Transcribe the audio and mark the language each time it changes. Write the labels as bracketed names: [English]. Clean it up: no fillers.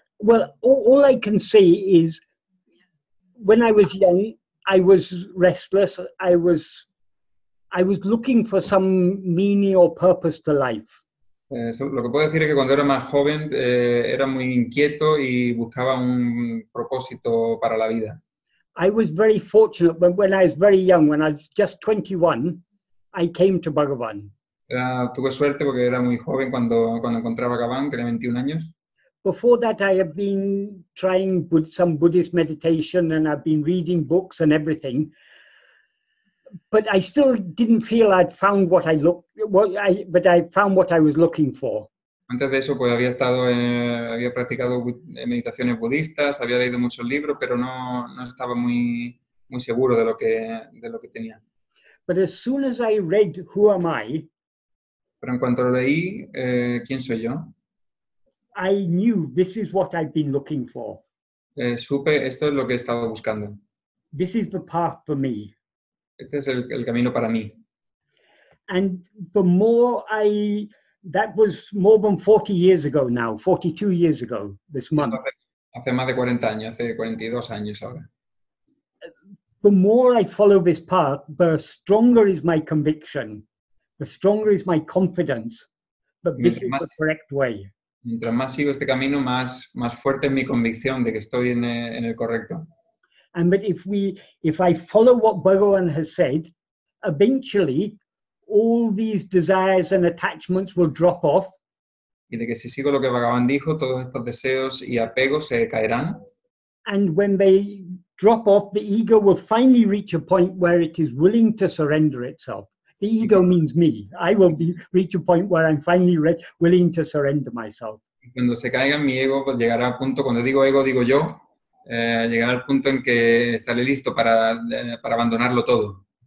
[English] Well, all I can say is when I was young, I was restless. I was looking for some meaning or purpose to life. [Spanish] Lo que puedo decir es que cuando era más joven era muy inquieto y buscaba un propósito para la vida. [English] I was very fortunate when I was very young, when I was just 21, I came to Bhagavan. [Spanish] Tuve suerte porque era muy joven cuando encontré a Bhagavan, tenía 21 años. [English] Before that, I have been trying some Buddhist meditation and I've been reading books and everything. But I still didn't feel I'd found but I found what I was looking for. [Spanish] Antes de eso, pues había practicado meditaciones budistas, había leído muchos libros, pero no estaba muy seguro de lo que tenía. [English] But as soon as I read Who Am I? [Spanish] Pero en cuanto lo leí, ¿quién soy yo? [English] I knew this is what I've been looking for. [Spanish] Supe, esto es lo que he estado buscando. [English] This is the path for me. [Spanish] Este es el camino para mí. [English] And the more I That was more than 40 years ago now, 42 years ago this month. [Spanish] Hace más de 40 años, hace 42 años ahora. [English] The more I follow this path, the stronger is my conviction, the stronger is my confidence that this is the correct way. [Spanish] Mientras más sigo este camino, más fuerte es mi convicción de que estoy en el correcto. [English] And that if I follow what Bhagavan has said, eventually all these desires and attachments will drop off. [Spanish] Y de que si sigo lo que Bhagavan dijo, todos estos deseos y apegos se caerán. [English] And when they drop off, the ego will finally reach a point where it is willing to surrender itself. The ego means me. I will reach a point where I'm finally willing to surrender myself. [Spanish] Y cuando se caiga mi ego, pues llegará al punto, cuando digo ego, digo yo, llegará al punto en que estaré listo para abandonarlo todo.